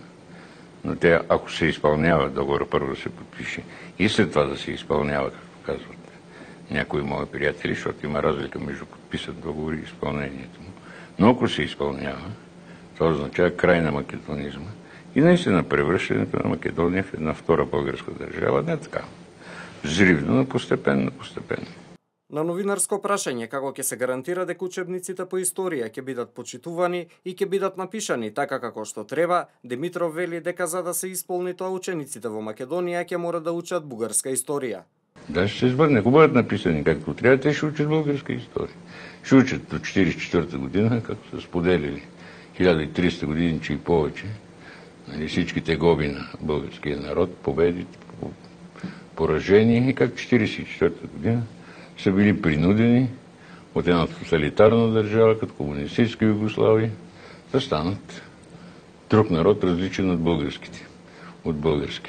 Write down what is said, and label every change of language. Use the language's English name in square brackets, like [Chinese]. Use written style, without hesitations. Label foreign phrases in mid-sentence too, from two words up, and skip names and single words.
[Bulgarian] Но тя, ако се изпълнява, договора първо да се подпише и след това да се изпълнява, както казват някои мои приятели, защото има разлика между подписан договор и изпълнението му. Но ако се изпълнява, това означава край на македонизма и наистина превръщането на Македония в една втора българска държава, не така взривно, но постепенно. [Macedonian] На новинарско прашање како ќе се гарантира дека учебниците по историја ќе бидат почитувани и ќе бидат напишани така како што треба, Димитров вели дека за да се исполни тоа учениците во Македонија ќе мора да учат бугарска историја. [Bulgarian] Да, ще се сбърне. Ако бъдат написани както трябва, те ще учат българска история. Ще учат до 1944 година, както са споделили 1300 години, че и повече. Всички тегоби на българския народ, победи, поражения, и как 1944 година са били принудени от една тоталитарна държава, като комунистическа Югославия, да станат друг народ, различен от българския.